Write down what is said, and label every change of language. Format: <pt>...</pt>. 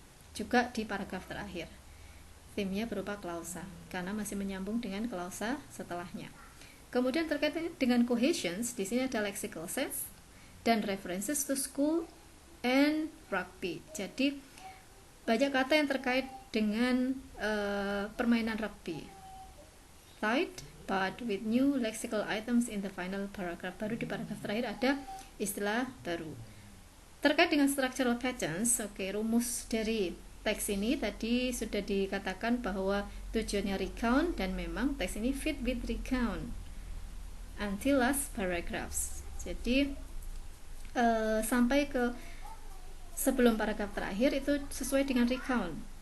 <id>Juga di paragraf terakhir theme-nya berupa klausa karena masih menyambung dengan klausa setelahnya. Kemudian terkait dengan cohesions, di sini ada lexical sense dan</id> <en>references to school and rugby.</en> <id>Jadi banyak kata yang terkait dengan permainan rugby.</id> <en>Tied but with new lexical items in the final paragraph.</en> <id>Baru di paragraf terakhir ada istilah baru. Terkait dengan structural patterns, rumus dari teks ini tadi sudah dikatakan bahwa tujuannya recount dan memang teks ini</id> <en>fit with recount until last paragraphs.</en> <id>Jadi sampai ke sebelum paragraf terakhir itu sesuai dengan recount.</id>